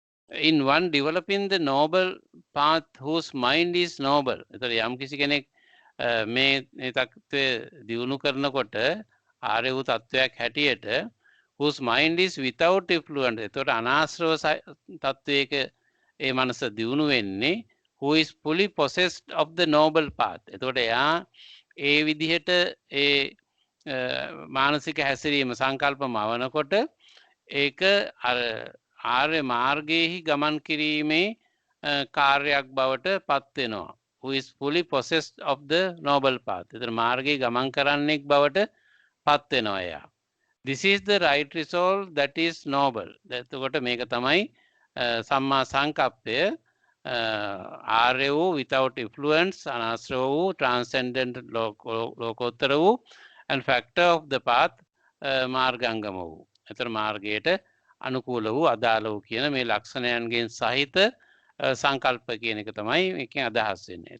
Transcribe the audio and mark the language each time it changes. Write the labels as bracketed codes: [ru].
[en] In one developing the noble path whose mind is noble. [si] එතකොට යම් කිසි කෙනෙක් මේ தත්ත්වය දියුණු කරනකොට ආර්ය වූ තත්වයක් හැටියට [en] whose mind is without effluent. [si] එතකොට අනාශ්‍රව තත්වයක ඒ මනස දියුණු වෙන්නේ [en] who is fully possessed of the noble path. [si] එතකොට එයා ඒ විදිහට ඒ මානසික හැසිරීම සංකල්පම අවනකොට ඒක අර ආර්ය මාර්ගයේහි ගමන් කිරීමේ කාර්යයක් බවට පත් වෙනවා. [en] who is fully possessed of the noble path. [si] එතන මාර්ගයේ ගමන් කරන්නෙක් බවට පත් වෙනවා එයා. [en] This is the right resolve that is noble. [si] එතකොට මේක තමයි සම්මා සංකප්පය. ආර්ය වූ [en] without influence, [si] අනාශ්‍රව වූ transcendent ලෝකෝත්තර වූ [en] and factor of the path [si] මාර්ගාංගම වූ. එතන මාර්ගයට අනුකූල වූ අදාළ වූ කියන මේ ලක්ෂණයන්ගෙන් සහිත සංකල්ප කියන එක තමයි මේකෙන් අදහස් වෙන්නේ.